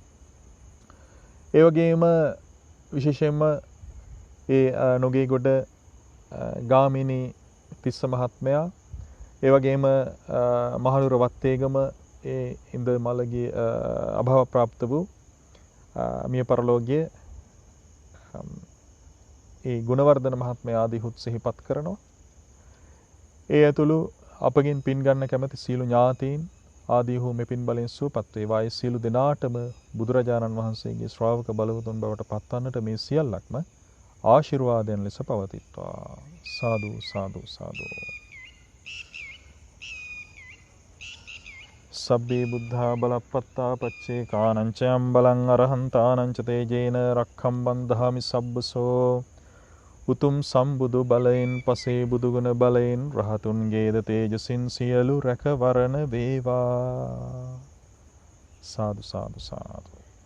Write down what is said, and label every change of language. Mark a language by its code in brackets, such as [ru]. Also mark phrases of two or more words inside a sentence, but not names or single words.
[si] ඒ වගේම විශේෂයෙන්ම නොගේගොඩ ගාමිණී තිස්ස මහත්මයා, ඒ වගේම මහනුවර වත්තේගම ඉන්ද මළගිය අභව ප්‍රාප්ත වූ මිය පරලෝකීය ගුණවර්ධන මහත්මයා ආදීහුත් සිහිපත් කරනවා. ඒ ඇතුළු අපගෙන් පින් ගන්න කැමැති සියලු ඥාතීන් ආදීහු මෙපින් බලෙන් සුවපත් වේවා. ඒ සියලු දෙනාටම බුදුරජාණන් වහන්සේගේ ශ්‍රාවක බලවතුන් බවට පත්වන්නට මේ සියල්ලක්ම ආශිර්වාදයන් ලෙස පවතිත්වා. [pi] සාදු සාදු සාදු. සබ්බේ බුද්ධා බලප්පත්තා පච්චේ කානංචයම් බලං අරහන්තානංච තේජේන රක්ඛම් බන්ධාමි සබ්බසෝ. [si] උතුම් සම්බුදු බලයෙන්, පසේ බුදුගුණ බලයෙන්, රහතුන්ගේද තේජසින් සියලු රැකවරණ වේවා. [pi] සාදු සාදු සාදු.